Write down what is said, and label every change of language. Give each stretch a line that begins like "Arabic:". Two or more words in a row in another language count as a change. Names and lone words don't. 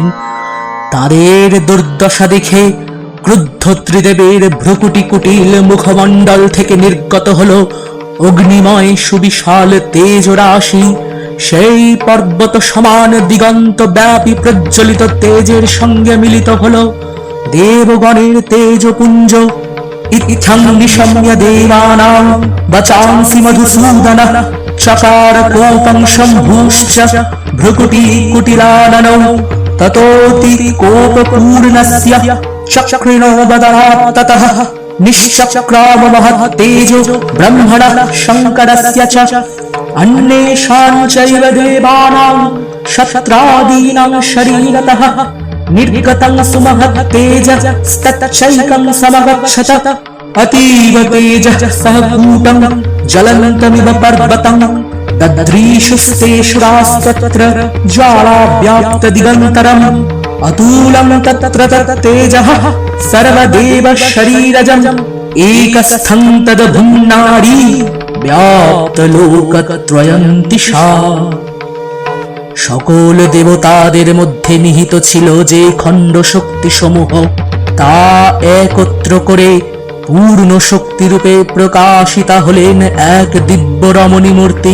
Bangla: তাদের দুর্দশা দেখে ক্রুদ্ধ ত্রিদেবের ভ্রুকুটি কুটিল মুখমণ্ডল থেকে নির্গত হল অগ্নিময় সুবিশাল তেজ রাশি। সেই পর্বত সমান দিগন্ত ব্যাপী প্রজ্বলিত তেজের সঙ্গে মিলিত হল দেবগণের তেজপুঞ্জ।
Sanskrit: ইত্থং নিশম্য দেবানাং বচাংসি মধুসূদনঃ, চকার কোপং শম্ভুশ্চ ভ্রুকুটি কুটিলাননৌ। ততোতি কোপপূর্ণস্য চক্রিণো বদনাৎ ততঃ, নিশ্চক্রাম মহত্তেজো ব্রহ্মণঃ শঙ্করস্য চ। अन्येषां चैव देवानां शस्त्रादीनां शरीरतः निर्गतं सुमहत्तेजस्तच्चैकं समगच्छत। अतीव तेजः सह कूटं ज्वलन्तमिव पर्वतं, दद्रीषुस्तेषुरास्तत्र ज्वालाव्याप्तदिगन्तरम्। अतुलं तत्र तत्तेजः सर्वदेवशरीरजम्, एकस्थं तद्भुम्नारी ব্যাপ্তলোকত্রয়ন্তিষা।
Bangla: সকল দেবতাদের মধ্যে নিহিত ছিল যে খণ্ড শক্তি সমূহ, তা একত্র করে পূর্ণ শক্তিরূপে প্রকাশিতা হলেন এক দিব্য রমণী মূর্তি।